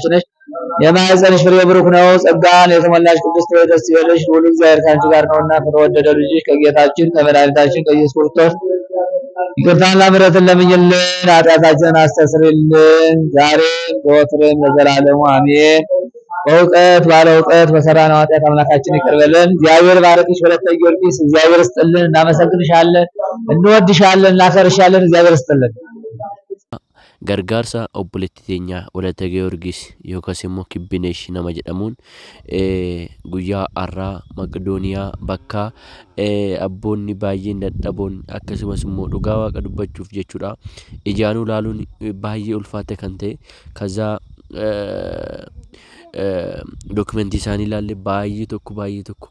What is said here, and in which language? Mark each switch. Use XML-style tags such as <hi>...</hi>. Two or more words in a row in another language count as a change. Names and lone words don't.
<am>ነሽ፣ የማኅፀንሽ ፍሬ ብሩክ ነው። ጸጋን የተሞላሽ ቅድስት ሆይ ደስ ይበልሽ፣ ልዑል እግዚአብሔር ከአንቺ ጋር ነውና ከተወደደው ልጅሽ ከጌታችን ከመድኃኒታችን ከኢየሱስ ክርስቶስ ይቅርታና ምሕረትን ለምኝልን፣ ኃጢአታችንን አስተስርይልን፣ ዛሬም ዘወትርም ለዘላለሙ አሜን። በእውቀት ባለ እውቀት በሰራነው ኃጢአት አምላካችን ይቅር በለን። እግዚአብሔር ባርክሽ ወለተ ጊዮርጊስ። እግዚአብሔር ይስጥልን። እናመሰግንሻለን፣ እንወድሻለን፣ እናከብርሻለን። እግዚአብሔር ይስጥልን።</am> <om>gargaarsa obboleettii teenya Walatta Giyoorgis yookaas immoo Kibbineesh nama jedhamuun guyyaa har'aa Maqdooniyaa bakka abboonni baay'een dadhaboon akkasumas immoo dhugaa waaqa dubbachuuf jechuudha ijaanuu laaluun baay'ee ulfaate kan ta'e kaza dokumentii isaanii ilaalle baay'ee tokko</om>